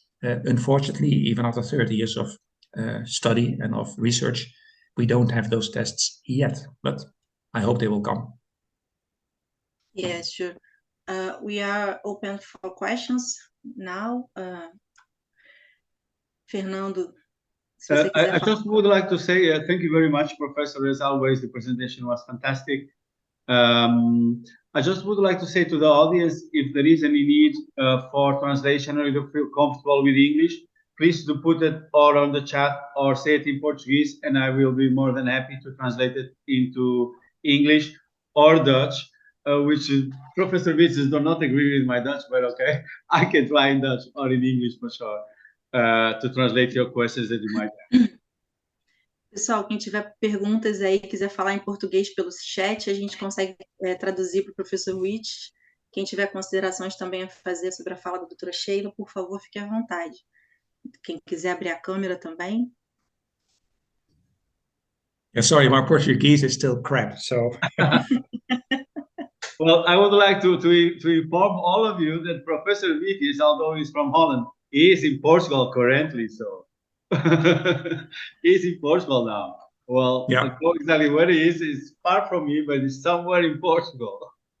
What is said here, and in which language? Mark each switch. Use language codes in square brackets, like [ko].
[en] Unfortunately, even after 30 years of study and of research, we don't have those tests yet, but I hope they will come. Yes, sure. We are open for questions now. [pt] Fernando, se você quiser [en] I just would like to say thank you very much, Professor. As always, the presentation was fantastic. I just would like to say to the audience, if there is any need for translation or you feel comfortable with English, please do put it or on the chat or say it in Portuguese, and I will be more than happy to translate it into English or Dutch, which Professor Vitzes do not agree with my Dutch, but okay, I can try in Dutch or in English for sure to translate your questions that you might have. [pt] Pessoal, quem tiver perguntas aí, quiser falar em português pelo chat, a gente consegue traduzir para o professor Witt. Quem tiver considerações também a fazer sobre a fala da doutora Sheila, por favor, fique à vontade. Quem quiser abrir a câmera também. [en] Sorry, my Portuguese is still crap, so... Well, I would like to inform all of you that Professor Vitis, although he's from Holland, he is in Portugal currently, so... He's in Portugal now. Well, I don't know exactly where he is far from me, but he's somewhere in Portugal.